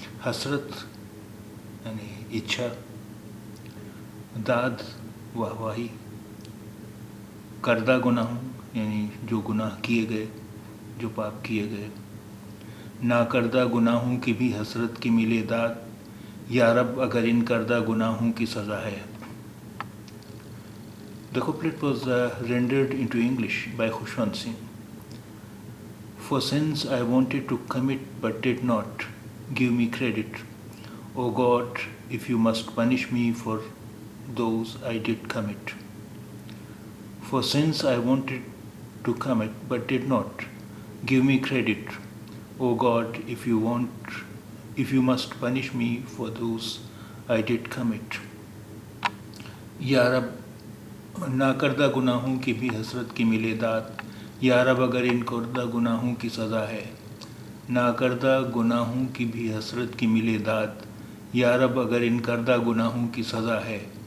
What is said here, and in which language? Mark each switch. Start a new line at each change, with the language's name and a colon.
Urdu: حسرت یعنی اچھا، داد واہواہی. کردہ گناہوں یعنی جو گناہ کیے گئے، جو پاپ کیے گئے. نا کردہ گناہوں کی بھی حسرت کی ملے داد، یا رب اگر ان کردہ گناہوں کی سزا ہے.
English: The couplet was rendered into English by Khushwant Singh. For sins I wanted to commit but did not, give me credit. O God, if you must punish me for those I did commit. For sins I wanted to commit but did not, give me credit. O God, if you must punish me for those I did commit.
Urdu: یا رب نا کردہ گناہوں کی بھی حسرت کی ملے داد، یا رب اگر ان کردہ گناہوں کی سزا ہے. نا کردہ گناہوں کی بھی حسرت کی ملے داد، یا رب اگر ان کردہ گناہوں کی سزا ہے.